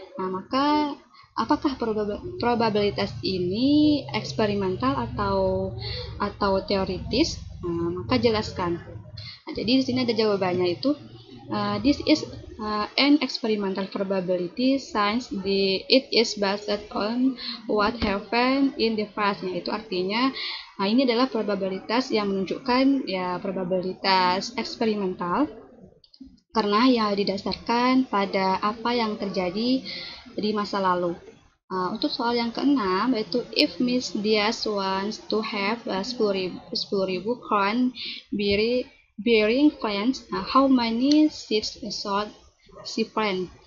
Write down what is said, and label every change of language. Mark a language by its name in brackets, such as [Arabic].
[Indonesian] Maka apakah probabilitas ini eksperimental atau teoritis? Maka jelaskan. Jadi di sini ada jawabannya, itu [English] this is an experimental probability since it is based on what happened in the past. [Indonesian] Itu artinya ini adalah probabilitas yang menunjukkan ya probabilitas eksperimental karena ya didasarkan pada apa yang terjadi di masa lalu. Untuk soal yang keenam, yaitu [English] if Miss Diaz wants to have 10.000 corn bearing plants, how many seeds should she plant?